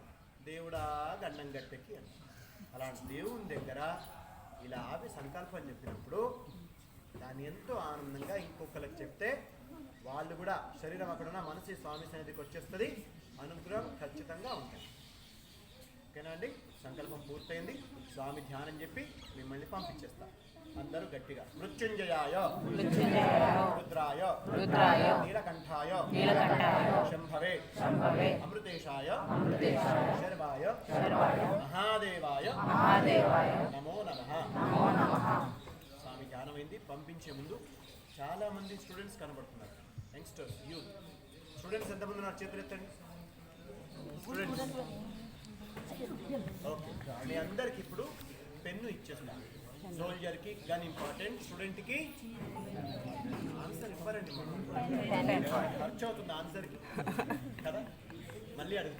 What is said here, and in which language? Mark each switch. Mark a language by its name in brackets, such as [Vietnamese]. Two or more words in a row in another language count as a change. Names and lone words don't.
[Telugu] దేవుడా గండం గట్టెక్కి అని అలాంటి దేవుని దగ్గర ఇలా ఆపి సంకల్పం చెప్పినప్పుడు దాన్ని ఎంతో ఆనందంగా ఇంకొకరికి చెప్తే వాళ్ళు కూడా శరీరం అక్కడున్న మనసు స్వామి సన్నిధికి వచ్చేస్తుంది. అనుగ్రహం ఖచ్చితంగా ఉంటుంది. ఓకేనా అండి? సంకల్పం పూర్తయింది. స్వామి ధ్యానం చెప్పి మిమ్మల్ని పంపించేస్తా. అందరూ గట్టిగా [Sanskrit] मृत्युञ्जयाय रुद्राय रुद्राय नीलकंठाय शंभवे अमृतेशाय शर्वाय महादेवाय नमो नमः स्वामी [Telugu] జ్ఞానమైంది పంపించే ముందు చాలా మంది స్టూడెంట్స్ కనబడుతున్నారు [English] youngsters youth students [Telugu] ఎంతమంది ఉన్నారు చేతులు ఎత్తండి స్టూడెంట్స్ ఓకే మీ అందరికి ఇప్పుడు పెన్ను ఇచ్చేస్తాను సోల్జర్కి [English] gun important [Telugu] స్టూడెంట్కి ఆన్సర్ ఇవ్వరండి ఖర్చు అవుతుంది ఆన్సర్కి కదా మళ్ళీ అడుగుతా